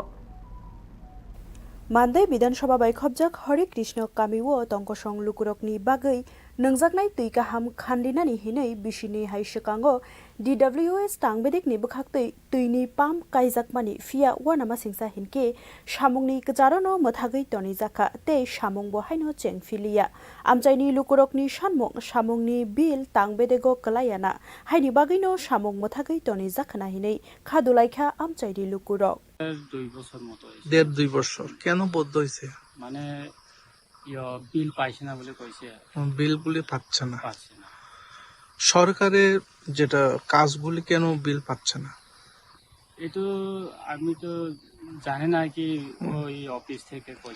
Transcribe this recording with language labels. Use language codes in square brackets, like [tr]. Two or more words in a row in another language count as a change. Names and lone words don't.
[trp] Mandai Bidansabha baikhabjak Hare Krishna kamiwo tongkosong lukurokni bagai nangjaknai tui kaham khandinani hinai Bisini hai sekango DWS Tangbedekni bukhaktui tuini pump kaijakmani fia wanama singsa hinke samungni kejarono mwthagui toni jaka te samung bo haino chengphiliya amchaini lukurokni sanmung samungni bil tangbedego kalayana haini bagaino samung mwthagui toni jakhana hinai khadulaikha amchaini lukurok [bn] 2 বছর মতো হইছে 1.5-2 বছর কেন বদ্ধ হইছে মানে বিল পাইছে না বলে কইছে বিলগুলি পাচ্ছে না সরকারের যেটা কাজগুলি কেন বিল পাচ্ছে না এতো আমি তো জানি না কি ওই অফিস থেকে কইছে